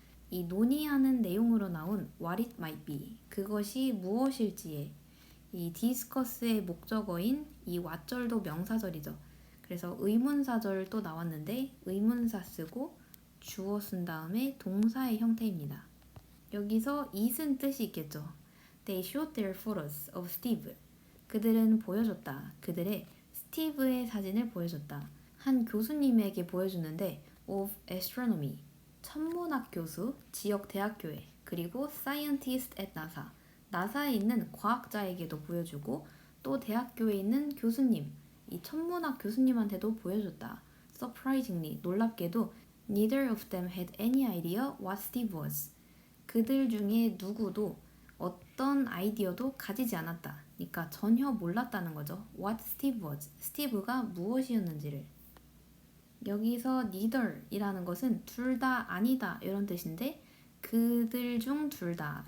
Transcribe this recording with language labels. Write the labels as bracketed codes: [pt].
[ko] 이 논의하는 내용으로 나온 [en] what it might be, [ko] 그것이 무엇일지에 이 discuss의 목적어인 이 what절도 명사절이죠. 그래서 의문사절 또 나왔는데 의문사 쓰고 주어 쓴 다음에 동사의 형태입니다. 여기서 it은 뜻이 있겠죠. [en] They showed their photos of Steve. [ko] 그들은 보여줬다. 그들의 스티브의 사진을 보여줬다. 한 교수님에게 보여주는데 [en] of astronomy, [ko] 천문학 교수, 지역 대학교에, 그리고 [en] scientist at NASA, [ko] 나사에 있는 과학자에게도 보여주고 또 대학교에 있는 교수님, 이 천문학 교수님한테도 보여줬다. [en] Surprisingly, [ko] 놀랍게도 [en] neither of them had any idea what Steve was. [ko] 그들 중에 누구도 어떤 아이디어도 가지지 않았다. 그러니까 전혀 몰랐다는 거죠. [en] What Steve was. [ko] 스티브가 무엇이었는지를. 여기서 neither이라는 것은 둘 다 아니다 이런 뜻인데 그들 중 둘 다.